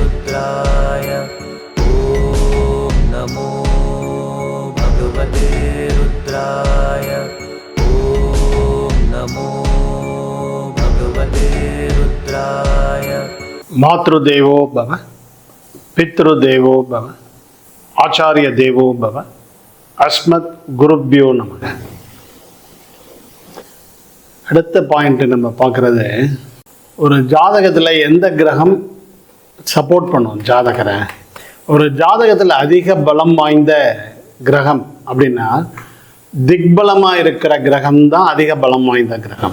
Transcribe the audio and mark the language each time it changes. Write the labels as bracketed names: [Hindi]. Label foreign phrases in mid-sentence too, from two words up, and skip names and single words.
[Sanskrit] रुद्राय ॐ नमो भगवते रुद्राय ॐ नमो भगवते रुद्राय। मातृदेवो भव, पितृदेवो भव, आचार्य देवो भव, अस्मत् गुरुभ्यो நமக. [Tamil] அடுத்த பாயிண்ட் நம்ம பார்க்குறது, ஒரு ஜாதகத்தில் எந்த கிரகம் சப்போர்ட் பண்ணும் ஜாதகரை. ஒரு ஜாதகத்தில் அதிக பலம் வாய்ந்த கிரகம் அப்படின்னா திக்பலமாக இருக்கிற கிரகம் தான் அதிக பலம் வாய்ந்த கிரகம்.